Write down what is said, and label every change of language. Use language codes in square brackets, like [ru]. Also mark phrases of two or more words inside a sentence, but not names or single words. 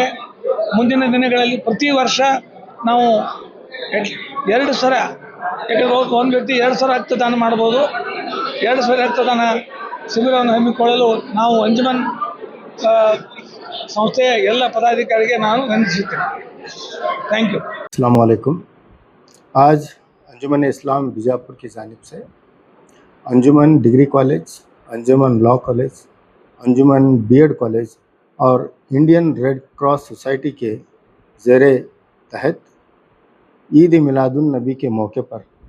[kn] ಮುಂದಿನ ದಿನಗಳಲ್ಲಿ ಪ್ರತಿ ವರ್ಷ ನಾವು 2 ಸಲ, ಯಾಕಂದರೆ ಒಂದು ವ್ಯಕ್ತಿ 2 ಸಲ ರಕ್ತದಾನ ಮಾಡ್ಬೋದು. 2 ಸಲ ರಕ್ತದಾನ ಶಿಬಿರವನ್ನು ಹಮ್ಮಿಕೊಳ್ಳಲು ನಾವು ಅಂಜುಮನ್ ಸಂಸ್ಥೆಯ ಎಲ್ಲ ಪದಾಧಿಕಾರಿಗೆ ನಾನು ವಂದಿಸುತ್ತೇನೆ. [en] thank you. [ar] السلام عليكم. [ur] آج انجمن اسلام بیجاپور کی جانب سے انجمن ڈگری کالج، انجمن لا کالج، انجمن بی ایڈ کالج اور انڈین ریڈ کراس سوسائٹی کے زیر تحت عید میلاد النبی کے موقع پر